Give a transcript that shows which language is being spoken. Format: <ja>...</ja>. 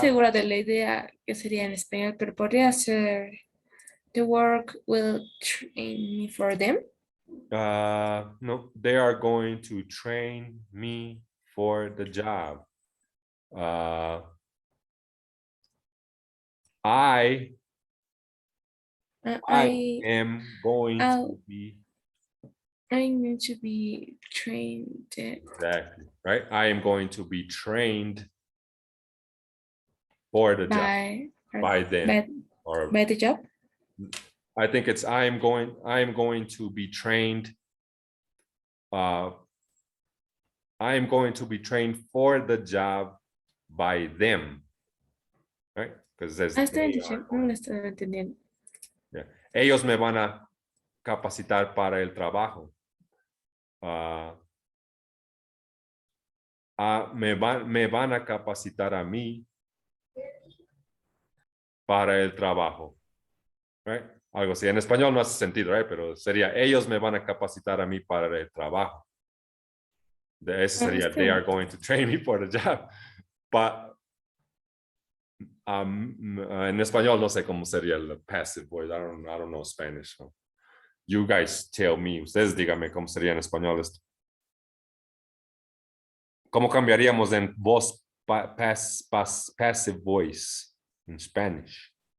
<es>segura de la idea que sería en español, pero podría ser</es> <en>the work will train me for them. No, they are going to train me for the job. I am going to be I'm going to be trained. exactly right. I am going to be trained for the job by them or by the job. I think it's I am going to be trained. I am going to be trained for the job by them, right? Because there's</en> <es>No lo estoy entendiendo. ellos me van a capacitar para el trabajo. Me van a capacitar a mí para el trabajo, right? Algo así. En español no hace sentido, right? Pero sería ellos me van a capacitar a mí para el trabajo. Ese sería</es> <en>they are going to train me for the job.</en> <es>But en español no sé cómo sería el passive voice.</es> <en>I don't know Spanish. So you guys tell me.</en> <es>Ustedes díganme cómo sería en español esto. ¿Cómo cambiaríamos en voz passive voice en Spanish?</es>